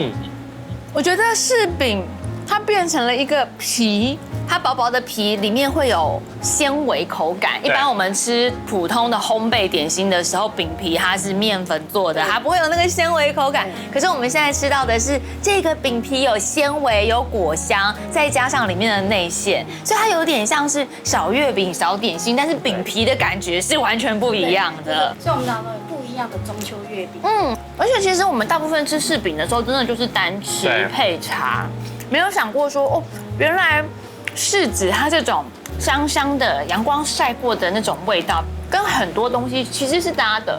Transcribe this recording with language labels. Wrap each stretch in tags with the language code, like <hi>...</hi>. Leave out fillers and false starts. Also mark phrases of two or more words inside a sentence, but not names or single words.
<zh>我覺得柿餅它變成了一個皮。它薄薄的皮裡面會有纖維口感。一般我們吃普通的烘焙點心的時候，餅皮它是麵粉做的，它不會有那個纖維口感。可是我們現在吃到的是這個餅皮有纖維、有果香，再加上裡面的內餡，所以它有點像是小月餅、小點心，但是餅皮的感覺是完全不一樣的。所以我們兩個有不一樣的中秋月餅。而且其實我們大部分吃柿餅的時候，真的就是單吃配茶，沒有想過說哦，原來柿子它這種香香的陽光曬過的那種味道，跟很多東西其實是搭的。</zh>